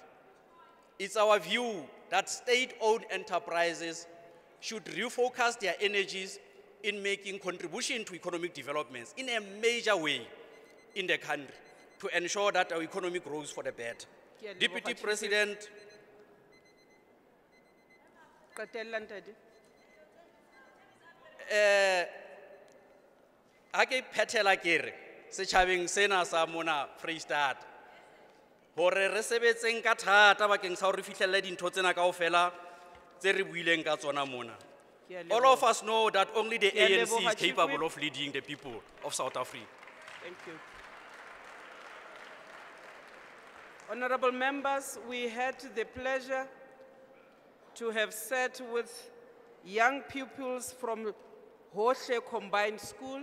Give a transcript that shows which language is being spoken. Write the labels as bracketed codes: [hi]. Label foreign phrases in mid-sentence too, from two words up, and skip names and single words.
[en] It's our view that state-owned enterprises should refocus their energies in making contribution to economic developments in a major way in the country to ensure that our economy grows for the better. Deputy President, [st] ha ke phethela kere setjhabeng sena sa mona Freistata hore re sebetseng ka thata bakeng sa hore re fihlelle dintho tsena kaofela tse re buileng ka tsona mona. [en] All of us know that only the ANC is capable of leading the people of South Africa. Thank you. Honorable members, we had the pleasure to have sat with young pupils from Hohle Combined School.